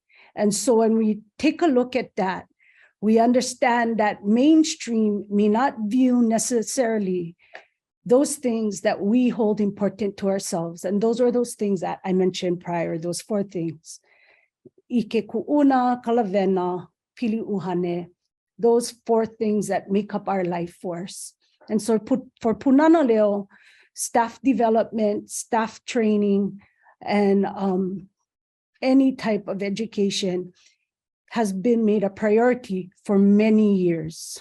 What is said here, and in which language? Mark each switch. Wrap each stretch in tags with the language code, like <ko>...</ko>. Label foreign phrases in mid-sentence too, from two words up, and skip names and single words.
<en>And so when we take a look at that, we understand that mainstream may not view necessarily those things that we hold important to ourselves. And those are those things that I mentioned prior, those four things.</en> <haw>Ike ku'una, kalavena, pili uhane,</haw> <en>those four things that make up our life force. And so for Punana Leo, staff development, staff training, and any type of education has been made a priority for many years.</en>